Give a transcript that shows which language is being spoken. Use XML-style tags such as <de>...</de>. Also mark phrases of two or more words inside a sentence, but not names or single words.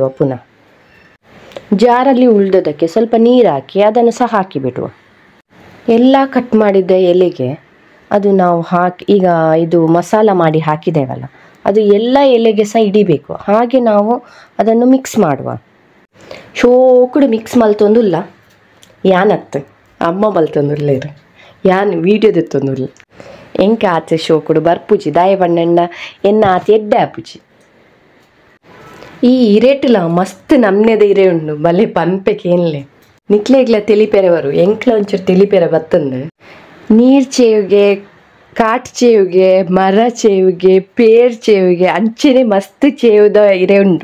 <kn>ಪುನಃ ಜಾರಲ್ಲಿ ಉಳಿದೋದಕ್ಕೆ ಸ್ವಲ್ಪ ನೀರು ಹಾಕಿ ಅದನ್ನು ಸಹ ಹಾಕಿಬಿಡುವ. ಎಲ್ಲ ಕಟ್ ಮಾಡಿದ್ದ ಎಲೆಗೆ ಅದು ನಾವು ಹಾಕಿ ಈಗ ಇದು ಮಸಾಲ ಮಾಡಿ ಹಾಕಿದ್ದೇವಲ್ಲ ಅದು ಎಲ್ಲ ಎಲೆಗೆ ಸಹ ಹಿಡಿಬೇಕು. ಹಾಗೆ ನಾವು ಅದನ್ನು ಮಿಕ್ಸ್ ಮಾಡುವ.</kn> <tcy>ಶೋಕುಡು ಮಿಕ್ಸ್ ಮಲ್ತೊಂದುಲ್ಲ ಯಾನತ್ತು ಅಮ್ಮ ಮಲ್ತೊಂದುಲ್ಲ ಇರು ಯಾನ್ ವೀಡಿಯೋದ ಎತ್ತೊಂದುಲ್ಲ ಎಂಕ ಆಚೆ ಶೋಕುಡು ಬರ್ಪುಜಿ ದಾಯ ಬಣ್ಣಣ್ಣ ಎನ್ನ ಆಚೆ ಎಡ್ಡೆ ಆಪುಜಿ. ಈ ಇರೇಟ್ಲ ಮಸ್ತ್ ನಮ್ನೆದ ಇರೆ ಉಂಡು ಬಲೆ ಪಂಪೆಕೇನ್ಲೆ ನಿಕ್ಲೆಗ್ಲ ತಿಳಿಪೆರೆವರು ಎಂಕ್ಲ ಒಂಚೂರು ತಿಳಿಪೆರೆ ಬತ್ತಂದು ನೀರ್ ಚೇವಿಗೆ ಕಾಟ್ ಚೇವಿಗೆ ಮರ ಚೇವಿಗೆ ಪೇರ್ ಚೇವಿಗೆ ಅಂಚೆನೆ ಮಸ್ತ್ ಚೇವುದ ಇರೆ ಉಂಡು.</tcy>